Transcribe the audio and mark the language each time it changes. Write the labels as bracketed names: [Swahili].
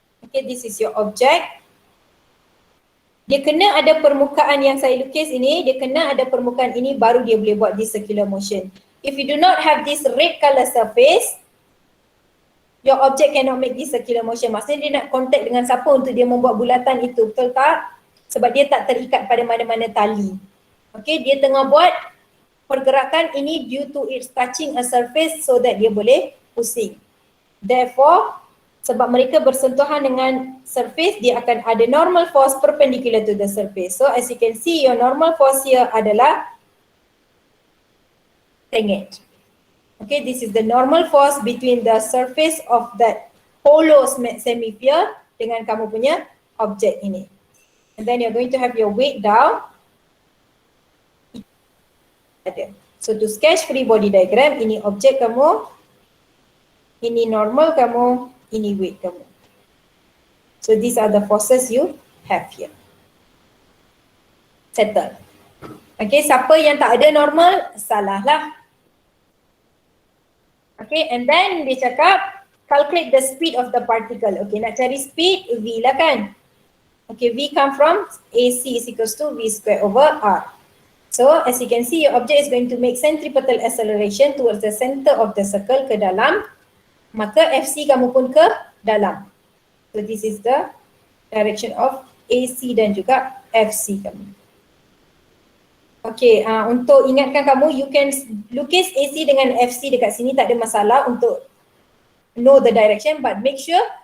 [English] Okay, this is your object. [Malay] Dia kena ada permukaan yang saya lukis ini, dia kena ada permukaan ini baru dia boleh buat [English] this circular motion. If you do not have this red color surface, your object cannot make this circular motion. [Malay] Maksudnya dia nak contact dengan siapa untuk dia membuat bulatan itu, betul tak? Sebab dia tak terikat pada mana-mana tali. Okay, dia tengah buat pergerakan ini [English] due to its touching a surface so that [Malay] dia boleh pusing. [English] Therefore, [Malay] sebab mereka bersentuhan dengan surface, dia akan ada normal force [English] perpendicular to the surface. So as you can see, your normal force here [Malay] adalah [English] tangent. Okay, this is the normal force between the surface of that hollow hemisphere [Malay] dengan kamu punya objek ini. [English] And then you're going to have your weight down. So to sketch free body diagram, [Malay] ini objek kamu, ini normal kamu, ini weight kamu. [English] So these are the forces you have here. Settle. [Malay] Okay, siapa yang tak ada normal, salah lah. [English] Okay, and then [Malay] dia cakap [English] calculate the speed of the particle. [Malay] Okay, nak cari speed, V lah kan. [English] Okay, V come from AC is equals to V square over R. So as you can see, your object is going to make centripetal acceleration towards the center of the circle [Malay] ke dalam. Maka FC kamu pun ke dalam. [English] So this is the direction of AC [Malay] dan juga FC kamu. Okay, untuk ingatkan kamu, [English] you can [Malay] lukis AC dengan FC dekat sini, tak ada masalah untuk [English] know the direction, but make sure